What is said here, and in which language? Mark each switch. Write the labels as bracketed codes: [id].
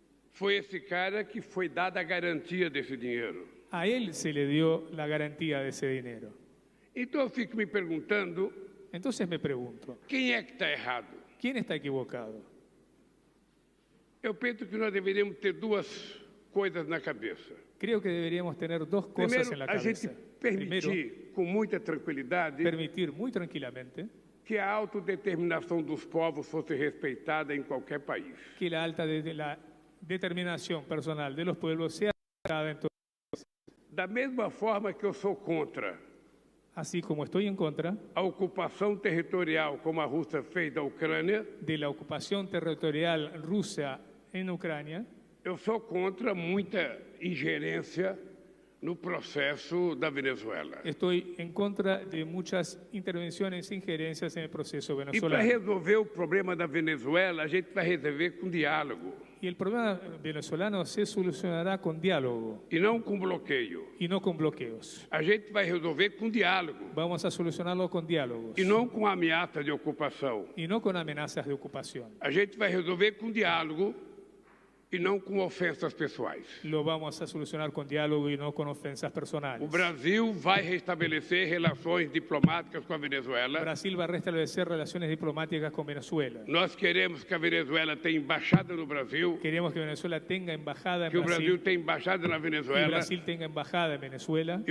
[pt] Foi esse cara que foi dada a garantia desse dinheiro. [es] A él se le dio la garantía de ese dinero. [pt] Então eu fico me perguntando. [es] Entonces me pregunto. [pt] Quem é que está errado? [es] ¿Quién está equivocado? [pt] Eu penso que nós deveríamos ter duas coisas na cabeça. [es] Creo que deberíamos tener dos cosas en la cabeza. [pt] A gente permitir com muita tranquilidade. [es] Permitir muy tranquilamente. [pt] Que a autodeterminação dos povos fosse respeitada em qualquer país. [es] Que la determinación personal de los pueblos sea respetada en todos los países. [pt] Da mesma forma que eu sou contra. [es] Así como estoy en contra. [pt] A ocupação territorial como a Rússia fez da Ucrânia. [es] De la ocupación territorial rusa en Ucrania. [pt] Eu sou contra muita ingerência no processo da Venezuela. [es] Estoy en contra de muchas intervenciones e injerencias en el proceso venezolano. [pt] E para resolver o problema da Venezuela, a gente vai resolver com diálogo. [es] Y el problema venezolano se solucionará con diálogo. [pt] E não com bloqueio. [es] Y no con bloqueos. [pt] A gente vai resolver com diálogo. [es] Vamos a solucionarlo con diálogos. [pt] E não com ameaça de ocupação. [es] Y no con amenazas de ocupación. [pt] A gente vai resolver com diálogo. E não com ofensas pessoais. [es] Lo vamos a solucionar con diálogo y no con ofensas personales. [pt] O Brasil vai restabelecer relações diplomáticas com a Venezuela. Brasil vai restabelecer relações diplomáticas com Venezuela. Nós queremos que a Venezuela tenha embaixada no Brasil. [es] Queremos que Venezuela tenha embajada em [pt] Brasil. Que o Brasil tenha embaixada na Venezuela. Que o Brasil tenha embajada em Venezuela.